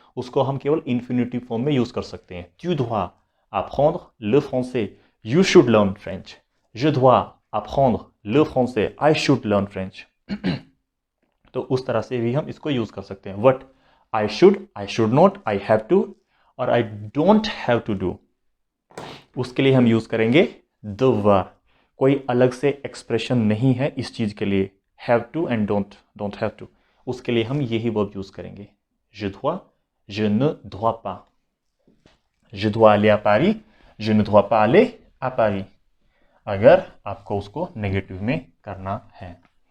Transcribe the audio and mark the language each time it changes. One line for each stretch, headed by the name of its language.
Hindi: उसको हम केवल इन्फिनिटिव फॉर्म में यूज कर सकते हैं।
French: Tu dois apprendre le français.
English: You should learn French.
French: Je dois apprendre le français.
English: I should learn French.
Hindi: तो उस तरह से भी हम इसको यूज कर सकते हैं।
English: What I should not, I have to, और I don't have to do,
Hindi: उसके लिए हम यूज करेंगे
English: devoir।
Hindi: कोई अलग से एक्सप्रेशन नहीं है इस चीज के लिए,
English: have to and don't have to,
Hindi: उसके लिए हम यही वर्ब यूज करेंगे।
French: Je dois, je ne dois pas। Je dois aller à Paris, je ne dois pas aller à Paris,
Hindi: अगर आपको उसको नेगेटिव में करना है।